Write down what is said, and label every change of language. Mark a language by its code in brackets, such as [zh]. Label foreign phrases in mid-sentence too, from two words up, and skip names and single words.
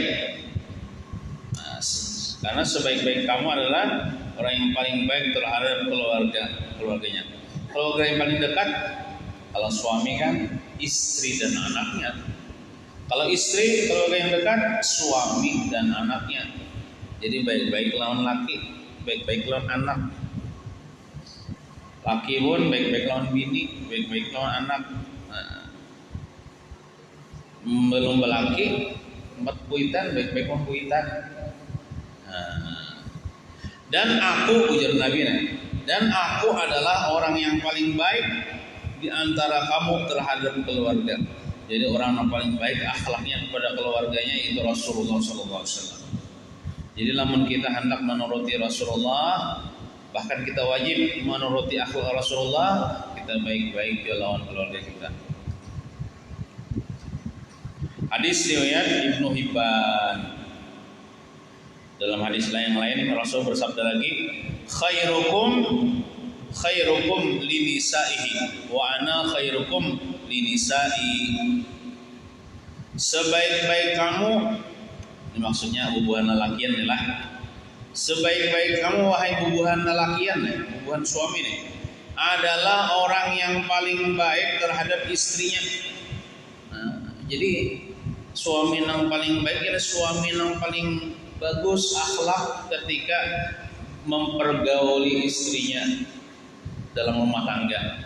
[id] Nah, karena sebaik-baik kamu adalah orang yang paling baik terhadap keluarganya. Keluarga yang paling dekat, kalau suami kan istri dan anaknya. Kalau istri, keluarga yang dekat suami dan anaknya. [bjn] Jadi baik-baik lawan laki, baik-baik lawan anak. Laki pun baik-baik lawan bini, baik-baik lawan anak. Nah, belum belaki, empat puitan, baik-baik lawan puitan. [id] Nah, dan aku, ujar Nabi, dan aku adalah orang yang paling baik di antara kamu terhadap keluarga. Jadi orang yang paling baik akhlaknya kepada keluarganya itu Rasulullah SAW. [bjn] Jadi lamun kita hendak menuruti Rasulullah, bahkan kita wajib menuruti akhlak Rasulullah, kita baik-baik di lawan keluarga kita. [id] Hadis riwayat Ibnu Hibban. Dalam hadis yang lain Rasul bersabda lagi, [ar] khairukum linisaihi wa ana khairukum linisai. [id] Sebaik-baik kamu, ini maksudnya [bjn] bubuhan lelakian [id] adalah sebaik-baik kamu wahai [bjn] bubuhan lelakian, bubuhan suami nih, [id] adalah orang yang paling baik terhadap istrinya. Nah, jadi suami yang paling baik adalah suami yang paling bagus akhlak ketika mempergauli istrinya dalam rumah tangga.